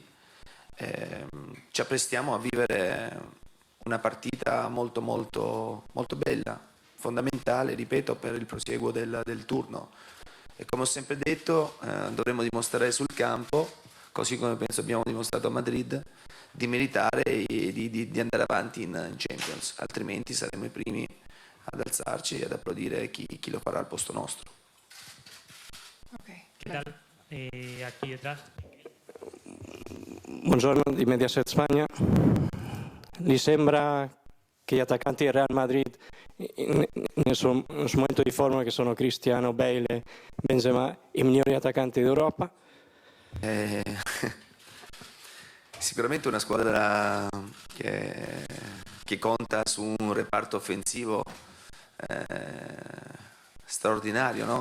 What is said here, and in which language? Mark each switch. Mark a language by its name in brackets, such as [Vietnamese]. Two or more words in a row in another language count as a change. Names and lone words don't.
[Italian] Ci apprestiamo a vivere una partita molto molto molto bella, fondamentale, ripeto, per il prosieguo del turno. E come ho sempre detto, dovremo dimostrare sul campo, così come penso abbiamo dimostrato a Madrid, di meritare e di andare avanti in Champions, altrimenti saremo i primi ad alzarci e ad applaudire chi lo farà al posto nostro. Okay. [Spanish] ¿Qué tal? Aquí detrás. [Italian] Buongiorno di Mediaset Spagna. Gli sembra che gli attaccanti del Real Madrid nel suo momento di forma, che sono Cristiano, Bale, Benzema, i migliori attaccanti d'Europa? Sicuramente una squadra che conta su un reparto offensivo straordinario, no?